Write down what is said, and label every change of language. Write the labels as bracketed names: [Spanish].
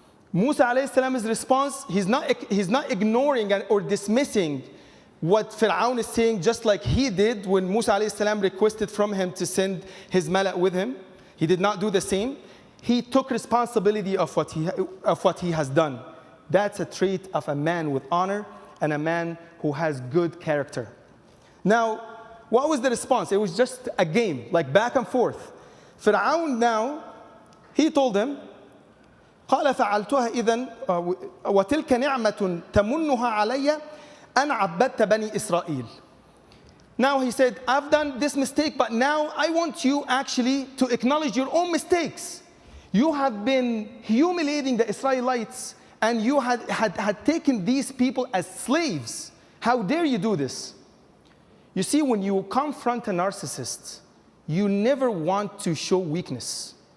[English] Musa alayhi salam's response, he's not ignoring or dismissing what Pharaoh is saying, just like he did when Musa alayhi salam requested from him to send his mala with him. He did not do the same. He took responsibility of what he has done. That's a trait of a man with honor and a man who has good character. Now, what was the response? It was just a game, like back and forth. Pharaoh now, he told him, [Arabic] قال فعلتها إذن وتلك نعمة تمنها علي أن عبدت بني إسرائيل. [English] Now he said, I've done this mistake, but now I want you actually to acknowledge your own mistakes. You have been humiliating the Israelites, and you had taken these people as slaves. How dare you do this? You see, when you confront a narcissist, you never want to show weakness.